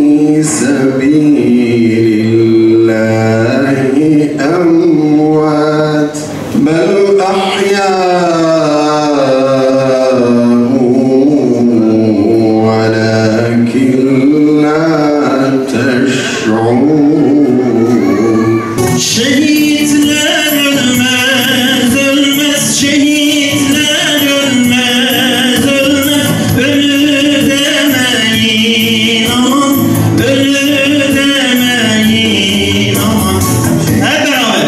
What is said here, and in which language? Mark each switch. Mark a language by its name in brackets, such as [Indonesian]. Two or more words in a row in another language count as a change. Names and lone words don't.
[Arabic] سبيل الله أموات بل أحياء ولكن لا تشعرون [Turkish] Şehitler ölmez, ölmez, şehitler ölmez, ölmez, ölür demeyin aman, ölür demeyin aman. Hep beraber.